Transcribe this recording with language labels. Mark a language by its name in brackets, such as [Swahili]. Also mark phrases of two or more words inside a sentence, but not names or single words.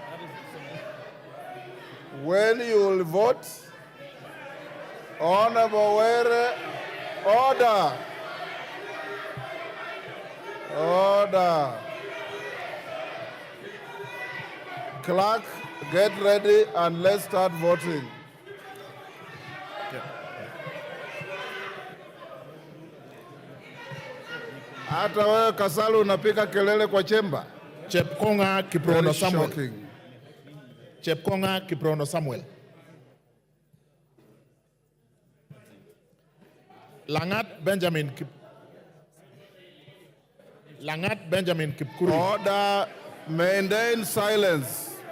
[English] When you will vote, Honorable Were, order. Order. Clerk, get ready and let's start voting. [Swahili] Hata wewe Kasalu unapika kelele kwa chemba. [English] Chepkonga Kiprono Samuel. Shocking. Chepkonga Kiprono Samuel. Langat Benjamin Kipkuri. Order, maintain silence.